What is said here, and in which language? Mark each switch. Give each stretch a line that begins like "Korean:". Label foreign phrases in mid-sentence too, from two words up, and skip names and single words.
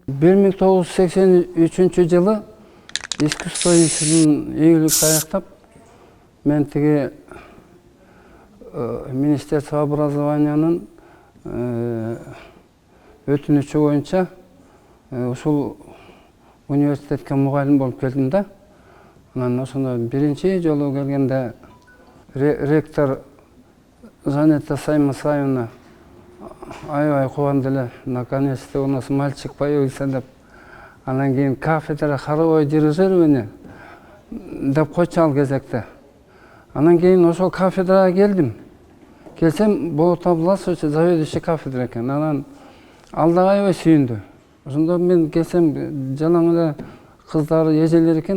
Kyrgyz: 1983-жылы искусство институтун ийгиликтүү аяктап, мен тиги
Russian: Министерство образованиянын
Kyrgyz: өтүнүчү боюнча ушул университетке мугалим болуп келдим да. Анан ошондо биринчи жолу келгенде ректор Жанета Саймасаевна аябай кубанды эле.
Russian: Наконец-то у нас мальчик появился
Kyrgyz: деп. Анан кийин
Russian: кафедра хоровой дирижирование
Kyrgyz: деп койчу ал кезекте. Анан кийин ошол кафедрага келдим. Келсем, болот Абласович
Russian: заведующий кафедра
Kyrgyz: экен. Анан ал да аябай сүйүндү. Ошондо мен келсем, жалаң эле кыздары, эжелер экен.